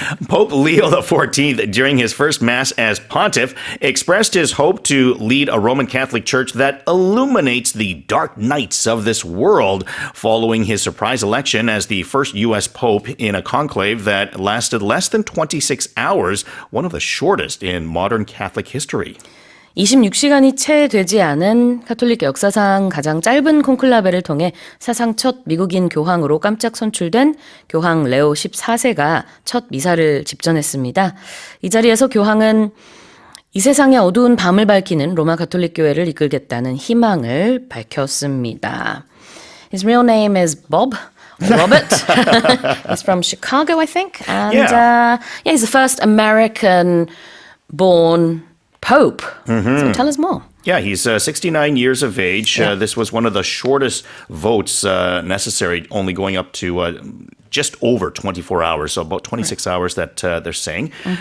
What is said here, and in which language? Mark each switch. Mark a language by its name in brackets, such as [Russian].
[English] Pope Leo XIV, during his first Mass as pontiff, expressed his hope to lead a Roman Catholic Church that illuminates the dark nights of this world, following his surprise election as the first U.S. Pope in a conclave that lasted less than 26 hours, one of the shortest in modern Catholic history. [Korean] 26시간이 채 되지 않은 가톨릭 역사상 가장 짧은 콘클라베를 통해 사상 첫 미국인 교황으로 깜짝 선출된 교황 레오 14세가 첫 미사를 집전했습니다. 이 자리에서 교황은 이 세상의 어두운 밤을 밝히는 로마 가톨릭 교회를 이끌겠다는 희망을 밝혔습니다. [English] His real name is Bob. Robert. He's from Chicago, I think. And he's the first American-born Pope. So tell us more. Yeah, he's 69 years of age. This was one of the shortest votes necessary, only going up to just over 24 hours, so about 26 hours that they're saying.